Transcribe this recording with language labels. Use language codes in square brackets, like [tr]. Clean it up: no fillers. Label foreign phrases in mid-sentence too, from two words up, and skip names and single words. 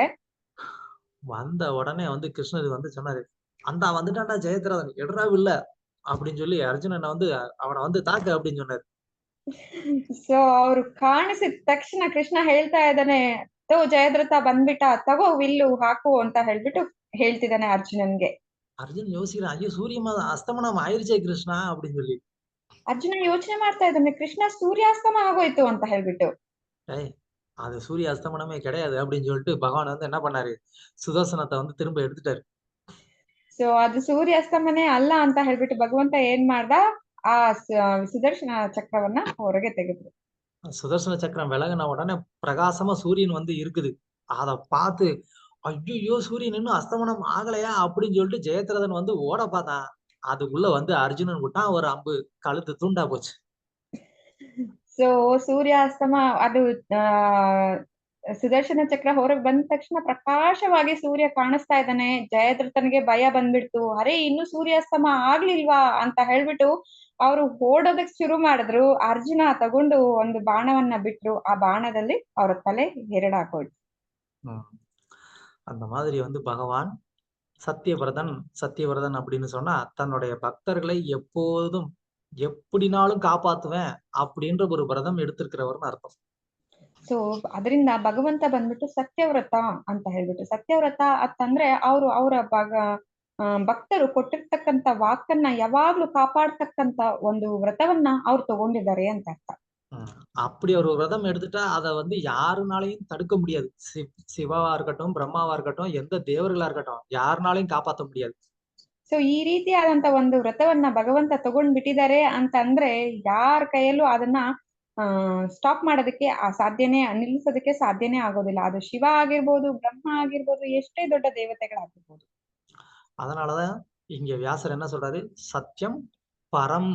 [ta] வந்த உடனே வந்து கிருஷ்ணர் வந்து சொன்னாரு, அந்த வந்துட்டான்டா ஜெயத்ரதன், எடுறா இல்ல அப்படின்னு சொல்லி அர்ஜுனனை வந்து அவனை வந்து தாக்கு அப்படின்னு சொன்னாரு. [kn] ಸೊ ಅವ್ರು ಕಾಣಿಸಿದ ತಕ್ಷಣ ಕೃಷ್ಣ ಹೇಳ್ತಾ ಇದ್ದಾನೆ, ಜಯದ್ರಥ ಬಂದ್ಬಿಟ್ಟ, ತಗೋ ವಿಲ್ಲು ಹಾಕು ಅಂತ ಹೇಳ್ಬಿಟ್ಟು ಹೇಳ್ತಿದ್ದಾನೆ ಅರ್ಜುನನ್ಗೆ. [ta] அர்ஜுன் யோசிக்கிறான், ஐயோ சூரிய அஸ்தமனம் ஆயிருச்சே கிருஷ்ணா அப்படின்னு சொல்லி. [kn] ಅರ್ಜುನ ಯೋಚನೆ ಮಾಡ್ತಾ ಇದ್ದಾನೆ, ಕೃಷ್ಣ ಸೂರ್ಯಾಸ್ತಮ ಆಗೋಯ್ತು ಅಂತ ಹೇಳ್ಬಿಟ್ಟು. [ta] அது சூரிய அஸ்தமனமே கிடையாது அப்படின்னு சொல்லிட்டு பகவான் வந்து என்ன பண்ணாரு, சுதர்சனத்தை வந்து திரும்ப எடுத்துட்டாரு. [kn] ಸೊ ಅದು ಸೂರ್ಯಾಸ್ತಮನೇ ಅಲ್ಲ ಅಂತ ಹೇಳ್ಬಿಟ್ಟು ಭಗವಂತ ಏನ್ ಮಾಡ್ದ, ಆ ಸುದರ್ಶನ ಚಕ್ರವನ್ನ ಹೊರಗೆ ತೆಗೆದ್ರು. [ta] சுதர்சன சக்கரம் விலகின உடனே பிரகாசமா சூரியன் வந்து இருக்குது. அத பார்த்து, ஐயோ சூரியன் இன்னும் அஸ்தமனம் ஆகலையா அப்படின்னு சொல்லிட்டு ஜெயத்ரதன் வந்து ஓட பார்த்தான். அதுக்குள்ள வந்து அர்ஜுனன் விட்டான் ஒரு அம்பு, கழுத்து துண்டா போச்சு. [kn] ಸೊ ಸೂರ್ಯಾಸ್ತಮ ಅದು ಸುದರ್ಶನ ಚಕ್ರ ಹೊರಗೆ ಬಂದ ತಕ್ಷಣ ಪ್ರಕಾಶವಾಗಿ ಸೂರ್ಯ ಕಾಣಿಸ್ತಾ ಇದ್ದಾನೆ. ಜಯದ್ರಥನಿಗೆ ಭಯ ಬಂದ್ಬಿಡ್ತು, ಅರೆ ಇನ್ನು ಸೂರ್ಯಾಸ್ತಮ ಆಗ್ಲಿಲ್ವಾ ಅಂತ ಹೇಳ್ಬಿಟ್ಟು ಅವರು ಓಡೋದಕ್ ಶುರು ಮಾಡಿದ್ರು. ಅರ್ಜುನ ತಗೊಂಡು ಒಂದು ಬಾಣವನ್ನ ಬಿಟ್ರು, ಆ ಬಾಣದಲ್ಲಿ ಅವರ ತಲೆ ಎರಡಾಗೋಯ್ತು. [ta] அந்த மாதிரி வந்து பகவான் சத்தியவிரதன். சத்தியவிரதன் அப்படின்னு சொன்னா தன்னுடைய பக்தர்களை எப்போதும் எப்படினாலும் காப்பாத்துவேன் அப்படின்ற ஒரு விரதம் எடுத்திருக்கிறவர்னு அர்த்தம். [kn] ಸೊ ಅದರಿಂದ ಭಗವಂತ ಬಂದ್ಬಿಟ್ಟು ಸತ್ಯವ್ರತ ಅಂತ ಹೇಳ್ಬಿಟ್ಟು, ಸತ್ಯವ್ರತ ಅಂತಂದ್ರೆ ಅವರ ಭಕ್ತರು ಕೊಟ್ಟಿರ್ತಕ್ಕಂತ ವಾಕನ್ನ ಯಾವಾಗ್ಲೂ ಕಾಪಾಡ್ತಕ್ಕಂತ ಒಂದು ವ್ರತವನ್ನ ಅವ್ರು ತಗೊಂಡಿದ್ದಾರೆ ಅಂತ ಅರ್ಥ. [ta] அப்படி ஒரு விரதம் எடுத்துட்டா அதை வந்து யாருனாலையும் தடுக்க முடியாது. சிவாவா இருக்கட்டும், பிரம்மாவா இருக்கட்டும், எந்த தேவர்களா இருக்கட்டும், யாருனாலையும் காப்பாற்ற முடியாது. [kn] ಸೊ ಈ ರೀತಿಯಾದಂತ ಒಂದು ವ್ರತವನ್ನ ಭಗವಂತ ತಗೊಂಡ್ ಬಿಟ್ಟಿದ್ದಾರೆ ಅಂತ ಅಂದ್ರೆ ಯಾರ ಕೈಯಲ್ಲೂ ಅದನ್ನ ಸ್ಟಾಪ್ ಮಾಡೋದಕ್ಕೆ ಸಾಧ್ಯನೇ, ನಿಲ್ಲಿಸೋದಕ್ಕೆ ಸಾಧ್ಯನೇ ಆಗೋದಿಲ್ಲ. ಅದು ಶಿವ ಆಗಿರ್ಬೋದು, ಬ್ರಹ್ಮ ಆಗಿರ್ಬೋದು, ಎಷ್ಟೇ ದೊಡ್ಡ ದೇವತೆಗಳಾಗಿರ್ಬೋದು. [ta] அதனாலதான் இங்க வியாசர் என்ன சொல்றாரு, [sa] சத்தியம் பரம்.